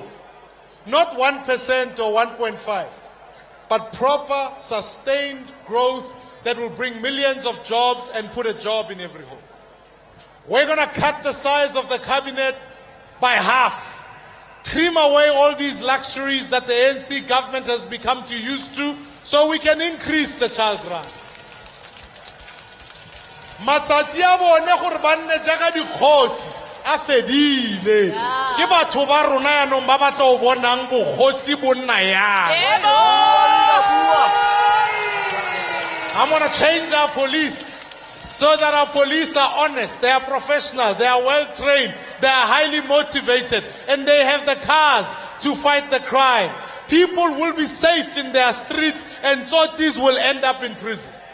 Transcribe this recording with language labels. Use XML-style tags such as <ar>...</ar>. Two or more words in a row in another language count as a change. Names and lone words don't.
<en>Not 1% or 1.5, but proper, sustained growth that will bring millions of jobs and put a job in every home. We're going to cut the size of the cabinet by half. Trim away all these luxuries that the ANC government has become too used to so we can increase the child grant.</en> <tn>Matsatsi a bone gore ba nne jaaka dikgosi a fedile ke batho ba rona yanong ba batla o bonang bogosi bonna yang.</tn> <en>I'm going to change our police so that our police are honest, they are professional, they are well trained, they are highly motivated, and they have the cars to fight the crime. People will be safe in their streets, and tsotis will end up in prison.</en>